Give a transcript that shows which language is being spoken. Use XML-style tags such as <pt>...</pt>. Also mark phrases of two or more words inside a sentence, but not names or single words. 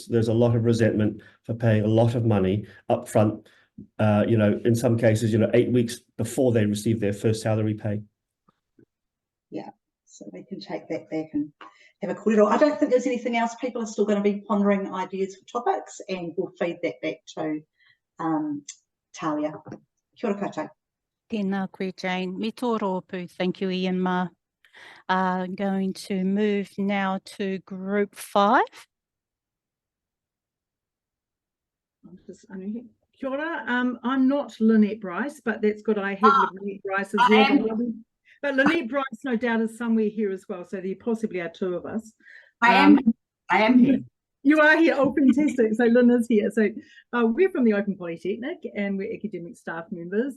<en>There's a lot of resentment for paying a lot of money up front. In some cases, 8 weeks before they receive their first salary pay. Yeah, so we can take that back and have a corridor. I don't think there's anything else. People are still going to be pondering ideas for topics, and we'll feed that back to Talia.</en> <mi>Kia ora koutou. Tēnā koe, Jane. Me tō rōpū.</mi> <en>Thank you, Ian Ma. I'm going to move now to group 5.</en> <mi>Kia ora.</mi> <en>I'm not Lynette Bryce, but that's good. I have Lynette Bryce as well. But Lynette Bryce, no doubt, is somewhere here as well. So there possibly are two of us. I am here. You are here. Oh, fantastic. So Lynn is here. So we're from the Open Polytechnic and we're academic staff members.</en>